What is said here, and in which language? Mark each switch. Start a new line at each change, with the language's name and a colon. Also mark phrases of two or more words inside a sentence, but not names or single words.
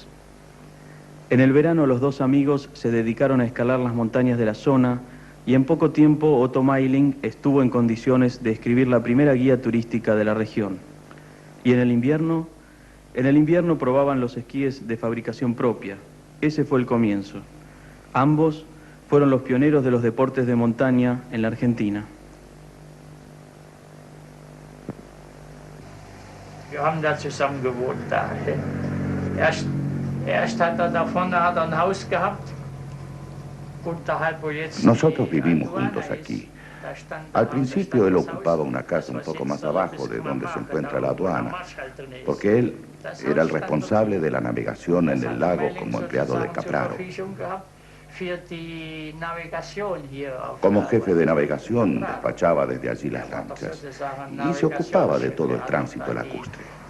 Spanish: En el verano los dos amigos se dedicaron a escalar las montañas de la zona y en poco tiempo Otto Mayling estuvo en condiciones de escribir la primera guía turística de la región. Y en el invierno probaban los esquíes de fabricación propia. Ese fue el comienzo. Ambos fueron los pioneros de los deportes de montaña en la Argentina.
German: Wir haben da zusammen gewohnt da. Erst hat da vorne ein Haus gehabt.
Spanish: Nosotros vivimos juntos aquí. Al principio él ocupaba una casa un poco más abajo de donde se encuentra la aduana, porque él era el responsable de la navegación en el lago como empleado de Capraro. Como jefe de navegación despachaba desde allí las lanchas y se ocupaba de todo el tránsito lacustre.